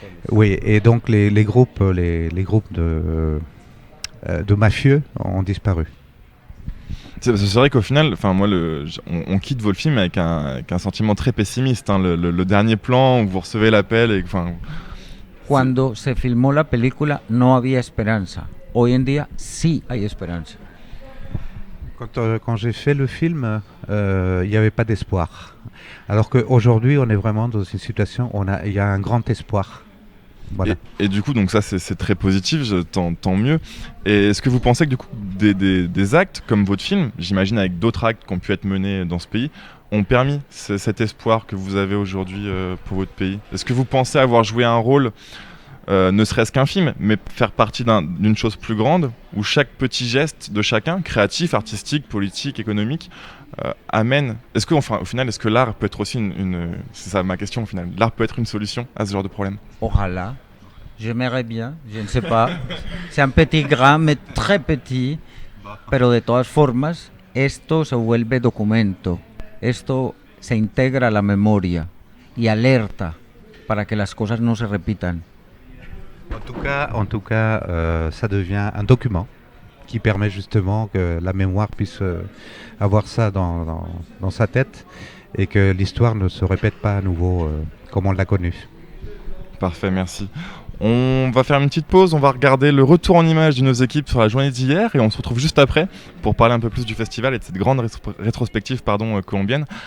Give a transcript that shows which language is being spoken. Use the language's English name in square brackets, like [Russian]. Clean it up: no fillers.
[French] Oui, et donc les groupes de mafieux ont disparu. C'est vrai qu'au final, moi, on quitte votre film avec un sentiment très pessimiste. Hein, le dernier plan où vous recevez l'appel et [Spanish] Cuando se filmó la película no había esperanza. Hoy en día sí hay esperanza. [French] Quand j'ai fait le film, il n'y avait pas d'espoir. Alors qu'aujourd'hui, on est vraiment dans une situation où il y a un grand espoir. Voilà. Et du coup, donc ça c'est très positif, tant mieux. Et est-ce que vous pensez que du coup des actes comme votre film, j'imagine avec d'autres actes qui ont pu être menés dans ce pays, ont permis cet espoir que vous avez aujourd'hui pour votre pays? Est-ce que vous pensez avoir joué un rôle, ne serait-ce qu'un film, mais faire partie d'une chose plus grande, où chaque petit geste de chacun, créatif, artistique, politique, économique, amène... Est-ce que, au final, est-ce que l'art peut être aussi c'est ça ma question au final, l'art peut être une solution à ce genre de problème? [Spanish] Ojalá. [French] J'aimerais bien, je ne sais pas. C'est un petit grain, mais très petit. [Spanish] Pero de todas formas, esto se vuelve documento. Esto se integra a la memoria y alerta para que las cosas no se repitan. [French] En tout cas, ça devient un document qui permet justement que la mémoire puisse avoir ça dans sa tête et que l'histoire ne se répète pas à nouveau comme on l'a connue. Parfait, merci. On va faire une petite pause, on va regarder le retour en images de nos équipes sur la journée d'hier et on se retrouve juste après pour parler un peu plus du festival et de cette grande rétrospective colombienne.